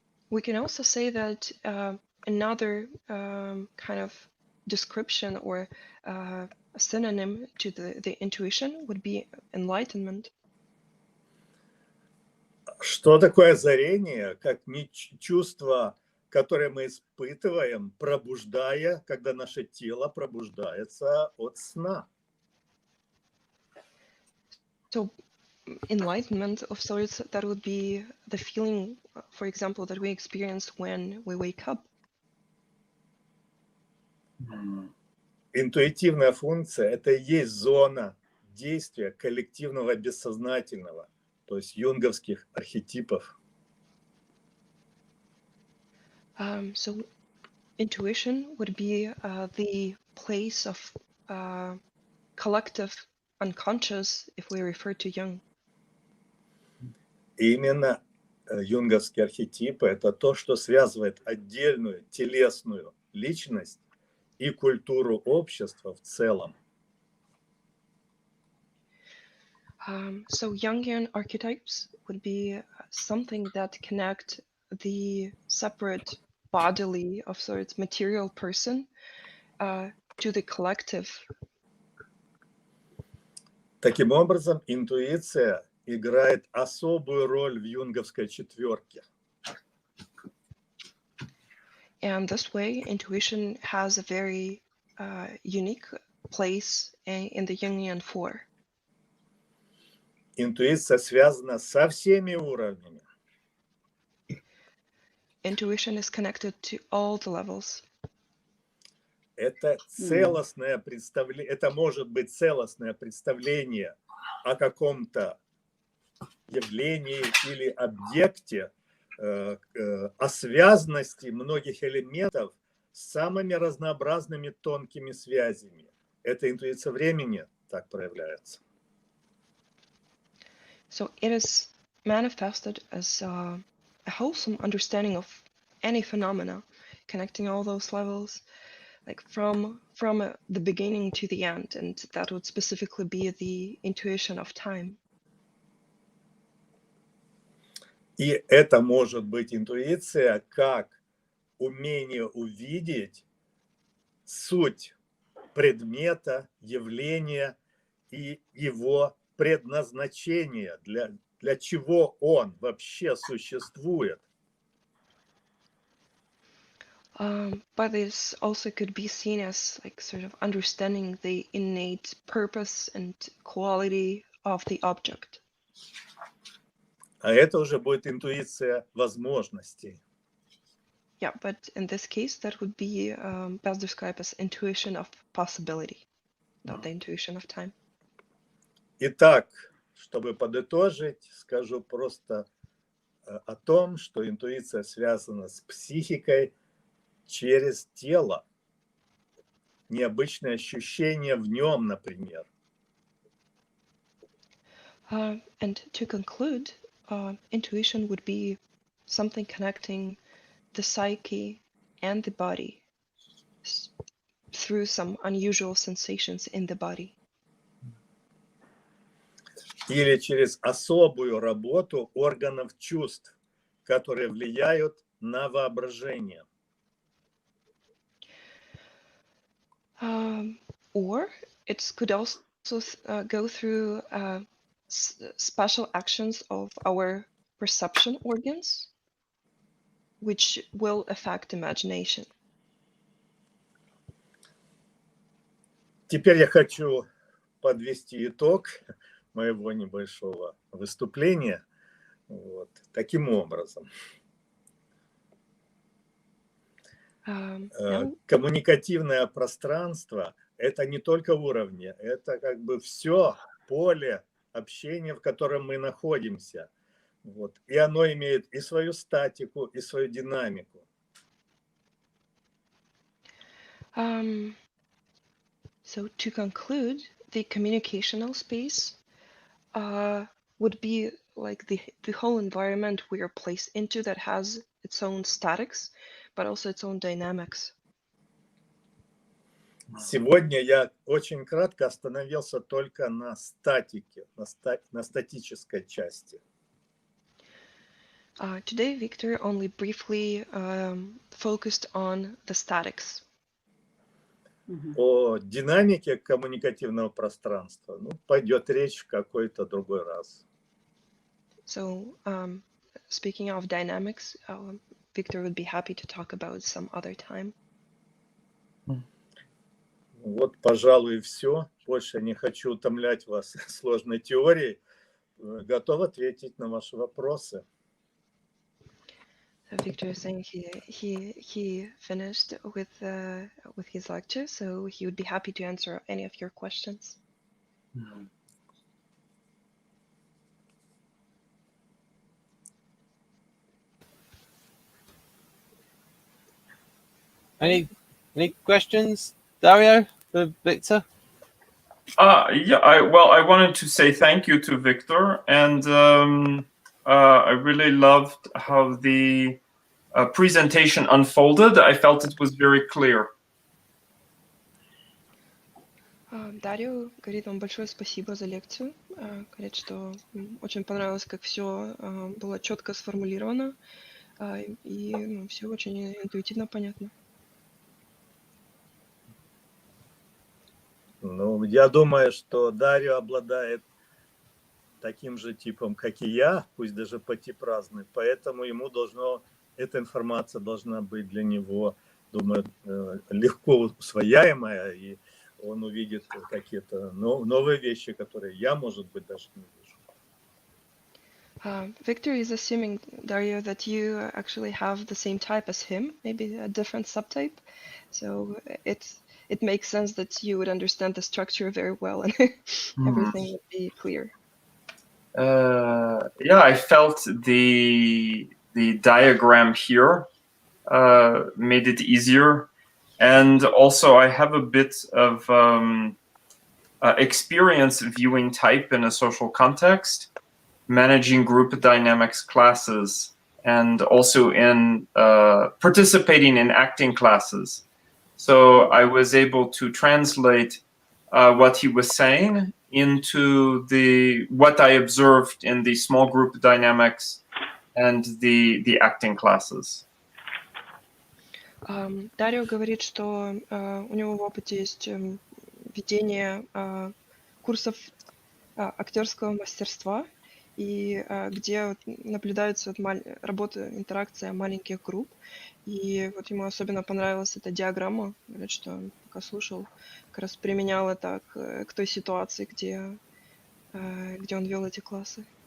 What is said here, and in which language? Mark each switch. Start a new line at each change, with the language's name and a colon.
English: We can also say that another kind of description or a synonym to the intuition would be enlightenment.
Russian: Что такое озарение? Как чувство, которое мы испытываем, пробуждая, когда наше тело пробуждается от сна.
English: So enlightenment of sorts, that would be the feeling, for example, that we experience when we wake up.
Russian: Интуитивная функция – это и есть зона действия коллективного бессознательного, то есть юнговских архетипов.
English: So intuition would be the place of collective unconscious, if we refer to Jung.
Russian: И именно юнговские архетипы – это то, что связывает отдельную телесную личность и культуру общества в целом.
English: So Jungian archetypes would be something that connect the separate bodily of sorts material person to the collective.
Russian: Таким образом, интуиция играет особую роль в юнговской четверке.
English: And this way, intuition has a very unique place in the Jungian four.
Russian: Интуиция связана со всеми уровнями.
English: Intuition is connected to all the levels.
Russian: Это целостное представление, это может быть целостное представление о каком-то явлении или объекте, о связности многих элементов с самыми разнообразными тонкими связями. Это интуиция времени так проявляется.
English: So it is manifested as a wholesome understanding of any phenomena, connecting all those levels, like from the beginning to the end, and that would specifically be the intuition of time.
Russian: И это может быть интуиция как умение увидеть суть предмета, явления и его предназначение, для чего он вообще существует.
English: But this also could be seen as like sort of understanding the innate purpose and quality of the object.
Russian: А это уже будет интуиция возможностей.
English: Yeah, but in this case, that would be best described as intuition of possibility, not the intuition of time.
Russian: Итак, чтобы подытожить, скажу просто о том, что интуиция связана с психикой через тело. Необычные ощущения в нем, например.
English: And to conclude, intuition would be something connecting the psyche and the body through some unusual sensations in the body.
Russian: Или через особую работу органов чувств, которые влияют на воображение.
English: Or it could also go through special actions of our perception organs, which will affect imagination.
Russian: Теперь я хочу подвести итог моего небольшого выступления вот таким образом. Коммуникативное пространство – это не только уровни, это как бы все поле общения, в котором мы находимся. Вот. И оно имеет и свою статику, и свою динамику.
English: So to conclude, the communicational space would be like the whole environment we are placed into that has its own statics, but also its own dynamics.
Russian: Сегодня я очень кратко остановился только на статике, на статической части.
English: Today, Victor only briefly focused on the statics.
Russian: О динамике коммуникативного пространства пойдет речь в какой-то другой раз.
English: So, speaking of dynamics, Victor would be happy to talk about some other time.
Russian: Вот, пожалуй, и все. Больше не хочу утомлять вас сложной теорией. Готов ответить на ваши вопросы.
English: So Victor is saying he finished with his lecture, so he would be happy to answer any of your questions. Any questions, Dario, for Victor? Yeah, I wanted to say thank you to Victor, and I really loved how the presentation unfolded. I felt it was very clear.
Russian: Дарио говорит вам большое спасибо за лекцию. Говорит, что очень понравилось, как все было четко сформулировано, и все очень интуитивно понятно. Ну, я думаю, что Дарио обладает таким же типом, как и я, пусть даже по тип разный, поэтому ему эта информация должна быть для него, думаю, легко усвояемая, и он увидит какие-то новые вещи, которые я, может быть, даже не вижу.
English: Victor is assuming, Dario, that you actually have the same type as him, maybe a different subtype. So it makes sense that you would understand the structure very well and everything would be clear. Yeah, I felt the diagram here made it easier. And also I have a bit of experience viewing type in a social context, managing group dynamics classes, and also in participating in acting classes. So I was able to translate what he was saying into what I observed in the small group dynamics and the acting classes.
Russian: Дарио говорит, что у него в опыте есть ведение курсов актерского мастерства, и где наблюдается работа, интеракция маленьких групп. И вот ему особенно понравилась эта диаграмма. Говорит, что он пока слушал, как раз применял это к той ситуации, где он вел эти классы.